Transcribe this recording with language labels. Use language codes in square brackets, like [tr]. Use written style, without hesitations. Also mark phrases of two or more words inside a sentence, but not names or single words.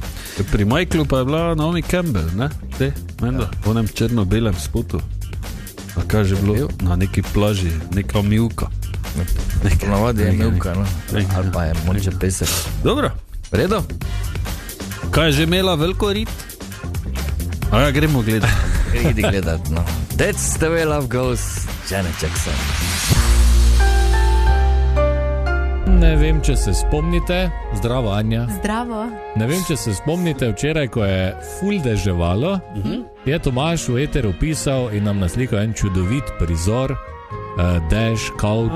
[sl] Pri Michaelu pa je bila Naomi Campbell, ne? Menda, v onem črno-belem spotu. A kaj že bilo? Na neki plaži, neka mivka. Ponavadi je mivka, no. Nekaj. Ali pa je moče pesek. Dobro. V redu? Kaj je že imela veliko rit? A ja, gremo gledat. Idi gledat, no. [en] That's the way love goes, Janet Jackson. [sl] Ne vem, če se spomnite, zdravo Anja. Zdravo. Ne vem, če se spomnite, včeraj, ko je ful deževalo, je Tomaž v eteru pisal in nam naslikal en čudovit prizor, dež, kavč,